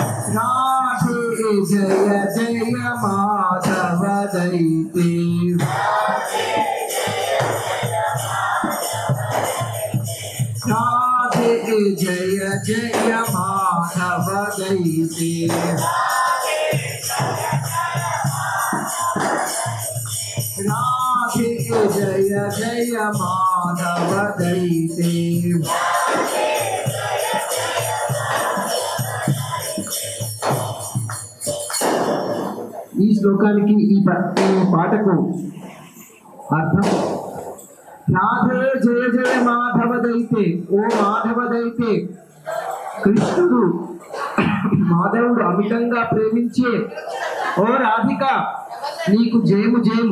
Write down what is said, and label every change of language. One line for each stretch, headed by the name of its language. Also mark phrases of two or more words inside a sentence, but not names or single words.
Sanskrit: राधे जय जय माधव दैते राधे जय जय माधव दैते राधे जय जय माधव दैते ఈ
Telugu: శ్లోకానికి ఈ పాటకు అర్థం
Sanskrit: राधे जय जय माधवदयिते,
Telugu: ఓ మాధవదైతే, కృష్ణుడు మాధవుడు అమితంగా ప్రేమించే ఓ రాధిక నీకు జయము జయము.